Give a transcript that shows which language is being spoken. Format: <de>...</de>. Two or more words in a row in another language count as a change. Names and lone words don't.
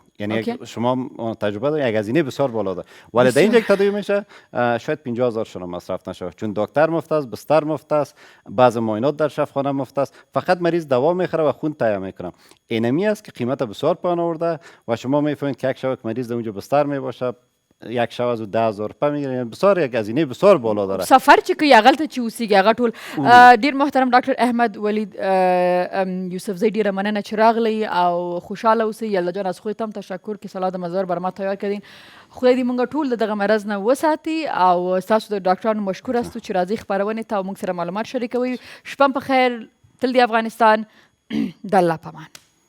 <fa>یعنی شما تجربه دارید، یک هزینه بسیار بالا داره. ولی در اینجا تداوی میشه شاید 50,000 شما مصرف نشه، چون دکتر مفت است، بستر مفت است، بعض معاینات در شفاخانه مفت است، فقط مریض دوا میخره و خون تهیه میکنه. اینمی است که قیمت بسیار پایین آورده و شما میفهمید که یک شب مریض در اونجا بستر میباشه یک شب از 10,000 روپیه میگیره، یعنی بسیار یک هزینه بسیار بالا داره.</fa> <ps>سفر چې کوي هغه ته چې اوسېږي هغه ټول. ډیر محترم ډاکټر احمد ولید یوسفزی ډیره مننه چې راغلی او خوشاله اوسئ.</ps> <fa>یالله جان از خودت هم تشکر که سلاد مزار بر ما تیار کردین.</fa> <ps>خدای دې مونږ ټول دغه مرض نه وساتي او تاسو د ډاکټرانو مشکور استو چې راځي خبرونه ته او موږ سره معلومات شریکوي. شپه په خیر. تل دی افغانستان. د الله پامان.</ps>